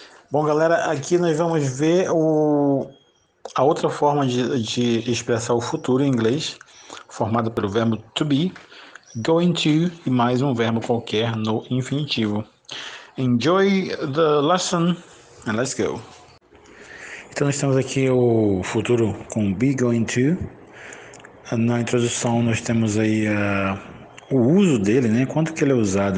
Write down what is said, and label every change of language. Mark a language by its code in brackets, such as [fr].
[pt] Bom, galera, aqui nós vamos ver a outra forma de expressar o futuro em inglês, formada pelo verbo to be, going to e mais um verbo qualquer no infinitivo. [en] Enjoy the lesson and let's go! [pt] Então, nós temos aqui o futuro com be, going to. Na introdução, nós temos aí o uso dele, né? Quanto que ele é usado.